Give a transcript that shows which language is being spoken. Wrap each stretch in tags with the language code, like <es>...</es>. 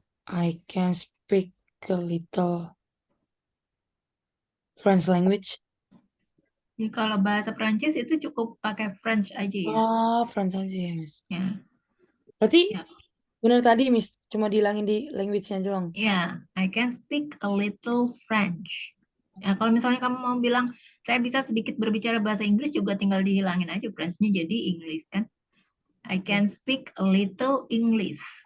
<en>I can speak a little French language.</en> <id>Jadi kalau bahasa Perancis itu cukup pakai French aja ya. French aja ya, Miss. Ya, Berarti ya, benar tadi, Miss. Cuma dihilangin di language-nya doang. ya.</id> <en>I can speak a little French.</en> <id>Ya, kalau misalnya kamu mau bilang saya bisa sedikit berbicara bahasa Inggris juga tinggal dihilangin aja French-nya jadi English kan.</id> <en>I can speak a little English.</en>